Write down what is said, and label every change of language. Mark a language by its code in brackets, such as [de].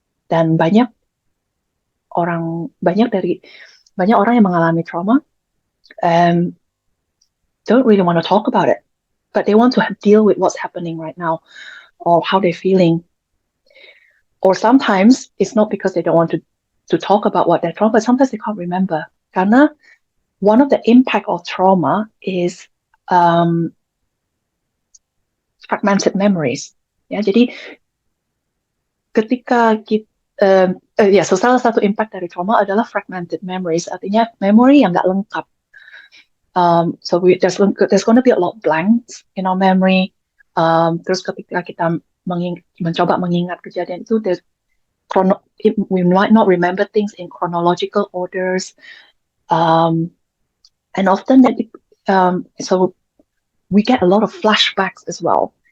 [id] Dan banyak orang yang mengalami trauma [en] don't really want to talk about it, but they want to deal with what's happening right now or how they're feeling. Or sometimes it's not because they don't want to talk about what they're trauma, but sometimes they can't remember. Karena one of the impact of trauma is fragmented memories. [id] Ya, jadi ketika kita so salah satu impact dari trauma adalah fragmented memories, artinya memory yang nggak lengkap. [en] So there's going to be a lot of blanks in our memory. [id] Terus ketika kita mencoba mengingat kejadian itu, [en] we might not remember things in chronological orders, and often so we get a lot of flashbacks as well.